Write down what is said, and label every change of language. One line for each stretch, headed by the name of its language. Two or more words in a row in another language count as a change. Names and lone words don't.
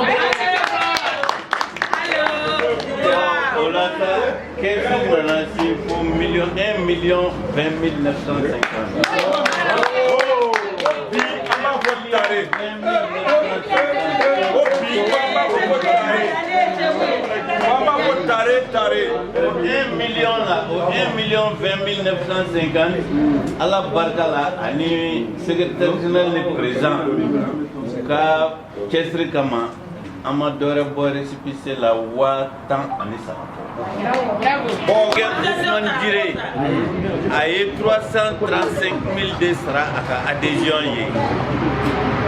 Bambara: O la sa caisse nana si fo 1 million 20 950. Bi an b'a fɔ tare. Tare. 1 million là, 1 million 20 950. Allah barka la ani
French: secrétaire général le président
Bambara: ka cɛsiri kama an ma dɔwɛrɛ bɔ récépissé la 10 ani 3. Bon, Ousmane Djire a ye 335 000 de sara a ka adhésion ye.